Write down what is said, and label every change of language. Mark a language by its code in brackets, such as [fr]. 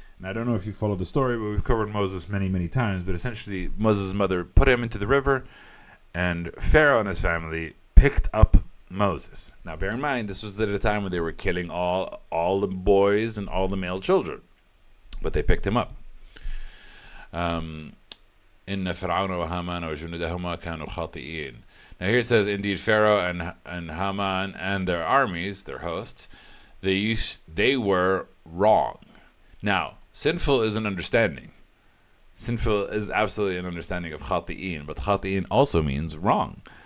[en] And I don't know if you followed the story, but we've covered Moses many, many times. But essentially, Moses' mother put him into the river, and Pharaoh and his family picked up Moses. Now, bear in mind, this was at a time when they were killing all the boys and all the male children. But they picked him up. [ar] إن فرعون وهامان وجنودهما كانوا خاطئين. [en] Now here it says, indeed, Pharaoh and Haman and their armies, their hosts, they were wrong. Now, sinful is an understanding. Sinful is absolutely an understanding of khati'in, but khati'in also means wrong.